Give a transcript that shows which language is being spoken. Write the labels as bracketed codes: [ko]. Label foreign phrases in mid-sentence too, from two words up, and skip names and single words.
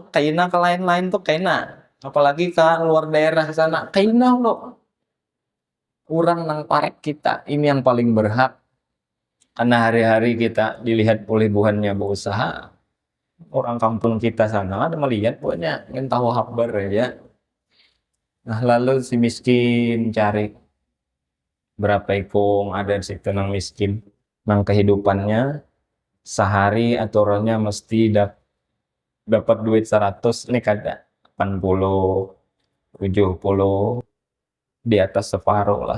[id] Kayaknya ke lain-lain tuh kayaknya. Apalagi ke luar daerah sana. [bjn] Kayaknya loh. Kurang nang parek kita. [id] Ini yang paling berhak. Karena hari-hari kita dilihat oleh buhannya berusaha. Orang kampung kita sana ada melihat pokoknya ingin tahu kabar ya. [bjn] Nah lalu si miskin cari berapa ikung ada si tenang miskin nang kehidupannya sehari aturannya mesti dapat duit 100 nih kada 80 70 di atas separuh lah.